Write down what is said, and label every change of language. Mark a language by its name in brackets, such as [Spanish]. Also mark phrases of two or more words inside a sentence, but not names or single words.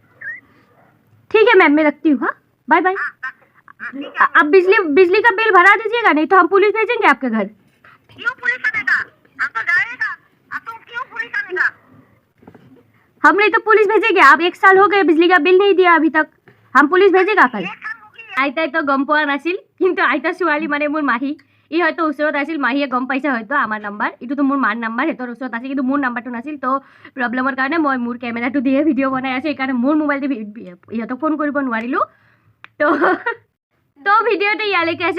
[Hindi] ठीक है मैम, मैं रखती हूँ। हाँ, बाय बाय। हाँ, ठीक है। अब बिजली का बिल भरा दीजिएगा, नहीं तो हम पुलिस भेजेंगे आपके घर। क्यों पुलिस आनेगा? हम तो जाएगा। अब तुम क्यों पुलिस आनेगा? हम नहीं तो पुलिस भेजेंगे। आप 1 साल हो गए बिजली का बिल नहीं दिया अभी तक, हम पुलिस भेजेगा कल। एक साल हो गई। [Assamese] আইতাই তো গম পোৱা নাছিল, কিন্তু আইতা ছোৱালী মানে মোৰ মাহী, ই হয়তো ওচৰত আছিল, মাহীয়ে গম পাইছে হয়তো আমাৰ নাম্বাৰ, এইটোতো মোৰ মাৰ নাম্বাৰ, সিহঁতৰ ওচৰত আছিল, কিন্তু মোৰ নাম্বাৰটো নাছিল। তো প্ৰব্লেমৰ কাৰণে মই মোৰ কেমেৰাটো দিয়ে ভিডিঅ' বনাই আছোঁ, সেইকাৰণে মোৰ মোবাইল দি ইহঁতক ফোন কৰিব নোৱাৰিলোঁ। তো ভিডিঅ'টো ইয়ালৈকে আছিল।